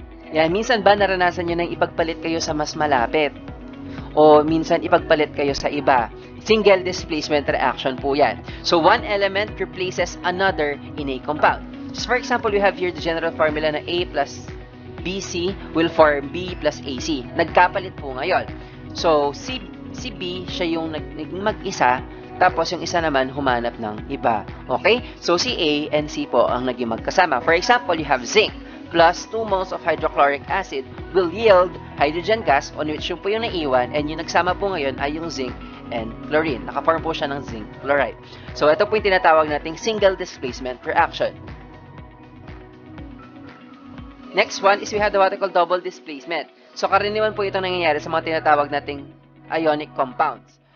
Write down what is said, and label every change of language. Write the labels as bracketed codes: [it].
[tl] Yan, minsan ba naranasan nyo nang ipagpalit kayo sa mas malapit? O minsan ipagpalit kayo sa iba? Single displacement reaction po yan. [en] So one element replaces another in a compound. So for example, we have here the general formula na A plus BC will form B plus AC. [tl] Nagkapalit po ngayon. So si B, siya yung naging mag-isa, tapos yung isa naman humanap ng iba. Okay? So si A and C po ang naging magkasama. [en] For example, you have zinc plus 2 moles of hydrochloric acid will yield hydrogen gas, on which [tl] yung po yung naiwan, [en] and [tl] yung nagsama po ngayon ay yung [en] zinc and chlorine. [tl] Nakaform po siya ng zinc chloride. So ito po yung tinatawag nating single displacement reaction. [en] Next one is we have the what we call double displacement. [tl] So karaniwan po ito nangyayari sa mga tinatawag nating ionic compounds.